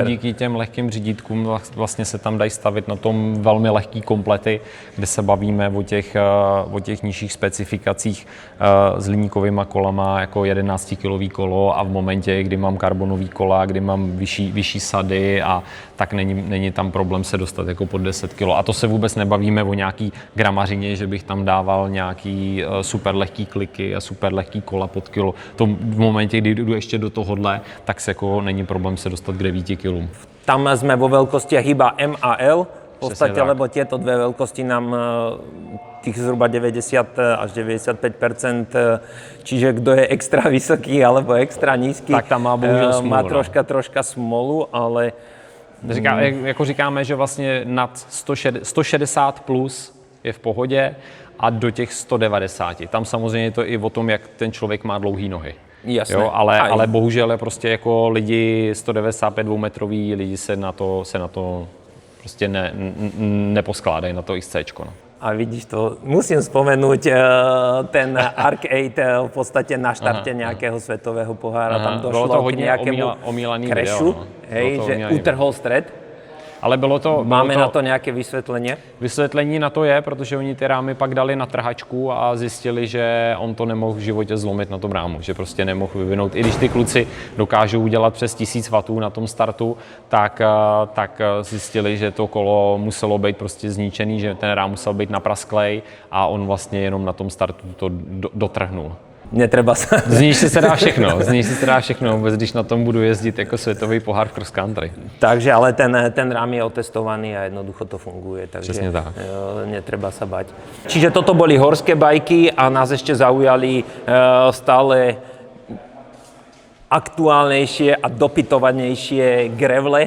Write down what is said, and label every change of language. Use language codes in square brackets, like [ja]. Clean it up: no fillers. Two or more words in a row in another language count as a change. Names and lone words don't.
[cs] Díky těm lehkým řídítkům vlastně se tam dají stavit na tom velmi lehký komplety, kde se bavíme o těch nižších specifikacích s hliníkovýma kolama jako 11-kilový kolo a v momentě, kdy mám karbonový kola, kdy mám vyšší sady a tak není tam problém se dostat jako pod 10 kg. A to se vůbec nebavíme o nějaký gramařině, že bych tam dával nějaký super lehký kliky a super lehký kola pod kilo. To v momentě, kdy jdu ještě do tohohle, tak se jako není problém se dostat k 9 kg. [sk] Tam sme vo veľkostiach iba M a L, v podstate, lebo tieto dve veľkosti nám tých zhruba 90 až 95%, čiže kto je extra vysoký alebo extra nízky, [cs] tak tam má bohužel smolu, [sk] má troška smolu, [cs] ale jako říkáme, že vlastně nad 160 plus je v pohodě a do těch 190. Tam samozřejmě je to i o tom, jak ten člověk má dlouhý nohy. [sk] Jasné. [cs] Jo, ale bohužel je prostě jako lidi 195 dvoumetrový lidi se na to prostě neposkládají na to ISCčko. No. [sk] A vidíš to, musím spomenúť ten Arc8 v podstate na štarte nejakého svetového pohára. Tam došlo k nejakému crashu, že utrhol stred. Ale [cs] Máme na to nějaké vysvětlení? Vysvětlení na to je, protože oni ty rámy pak dali na trhačku a zjistili, že on to nemohl v životě zlomit na tom rámu, že prostě nemohl vyvinout. I když ty kluci dokážou udělat přes 1000 W na tom startu, tak zjistili, že to kolo muselo být prostě zničený, že ten rám musel být naprasklej a on vlastně jenom na tom startu to dotrhnul. [sk] Netreba sa... [cs] Z níž se dá všechno, vůbec když na tom budu jezdit jako světový pohár v [en] cross country. [sk] Takže, ale ten rám je otestovaný a jednoducho to funguje, takže [cs] Přesně tak. [sk] netreba sa bať. Čiže toto boli horské bajky a nás ešte zaujali stále aktuálnejšie a dopytovanejšie grevle.